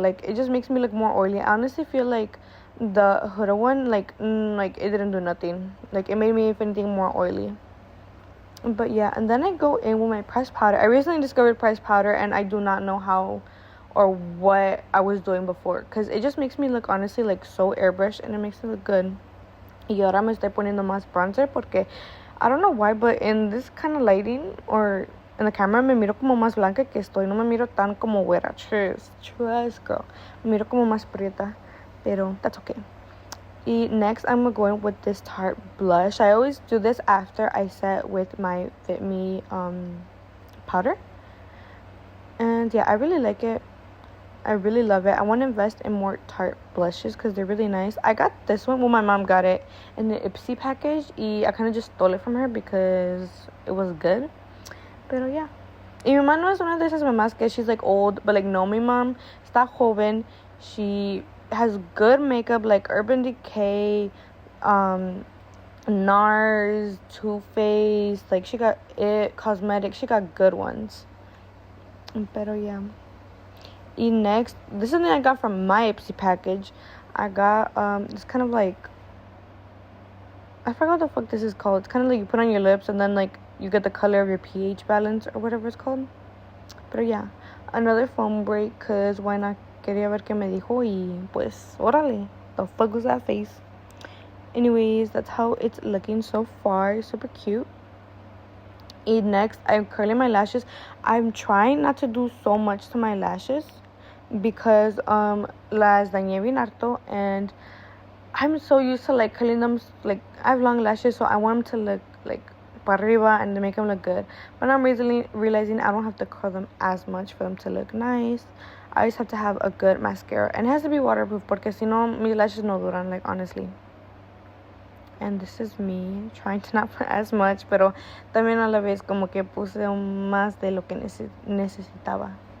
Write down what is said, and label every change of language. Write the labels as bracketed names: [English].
[English] Like, it just makes me look more oily. I honestly feel like the Huda one, like it didn't do nothing. Like, it made me, if anything, more oily. But yeah, and then I go in with my pressed powder. I recently discovered pressed powder, and I do not know how or what I was doing before, because it just makes me look, honestly, like, so airbrushed, and it makes it look good. [Spanish] Y ahora me estoy poniendo más bronzer porque [English] I don't know why, but in this kind of lighting or in the camera [Spanish] me miro como más blanca que estoy. No me miro tan como güera. [English] Trust, girl. [Spanish] Me miro como más prieta, pero [English] that's okay. [Spanish] Y [English] next, I'm going with this Tarte blush. I always do this after I set with my Fit Me powder. And yeah, I really like it. I really love it. I want to invest in more Tarte blushes because they're really nice. I got this one. Well, my mom got it in the Ipsy package. [Spanish] Y [English] I kind of just stole it from her because it was good. [Spanish] Pero [English] yeah. [Spanish] Y mi mamá no es una de esas mamás que [English] she's like old, but like no, [Spanish] mi mom está joven. [English] She has good makeup like Urban Decay, NARS, Too Faced, like she got it, cosmetics, she got good ones. [Spanish] Pero [English] yeah. [Spanish] Y [English] next, this is something I got from my Ipsy package. I got it's kind of like, I forgot what the fuck this is called. It's kind of like you put on your lips and then like you get the color of your pH balance or whatever it's called. But yeah, another foam break, cause why not? [Spanish] Quería ver qué me dijo y pues órale, [English] the fuck was that face? Anyways, that's how it's looking so far. Super cute. And next, I'm curling my lashes. I'm trying not to do so much to my lashes because [Spanish] las dañé bien harto, [English] and I'm so used to like curling them. Like I have long lashes, so I want them to look like [Spanish] para arriba [English] and to make them look good. But I'm realizing I don't have to curl them as much for them to look nice. I just have to have a good mascara, and it has to be waterproof [Spanish] porque si no mis lashes no duran, [English] like honestly. And this is me trying to not put as much, [Spanish] pero también a la vez como que puse más de lo que necesitaba.